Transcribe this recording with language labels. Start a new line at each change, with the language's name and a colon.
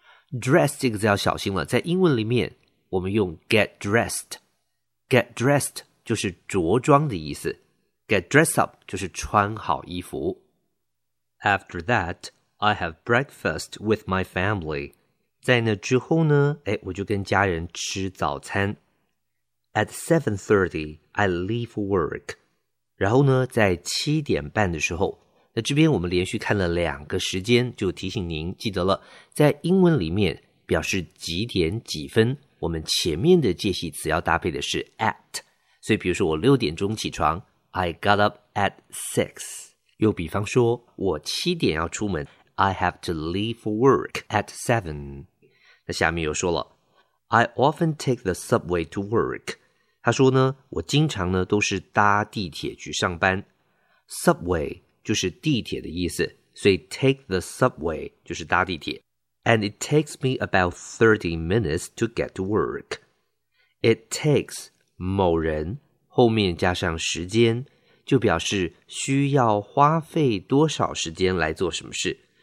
Chinese: Dress 这个字要小心了，在英文里面我们用
English: get dressed。 Get dressed,
Chinese: 就是着装的意思。
English: Get dressed up
Chinese: 就是穿好衣服。
English: After that, I have breakfast with my family.
Chinese: 在那之后呢，哎，我就跟家人吃早餐。
English: At 7:30, I leave work.
Chinese: 然后呢，在七点半的时候，那这边我们连续看了两个时间，就提醒您记得了，在英文里面表示几点几分，我们前面的介系词要搭配的是 at。所以比如说我六点钟起床
English: I got up at 6.
Chinese: 又比方说我七点要出门
English: I have to leave work at 7.
Chinese: 那下面又说了
English: I often take the subway to work.
Chinese: 他说呢，我经常呢都是搭地铁去上班。 Subway 就是地铁的意思，所以
English: take the subway
Chinese: 就是搭地铁。
English: And it takes me about 30 minutes to get to work. It takes...
Chinese: 某人后面加上时间，就表示需要花费多少时间来做什么事。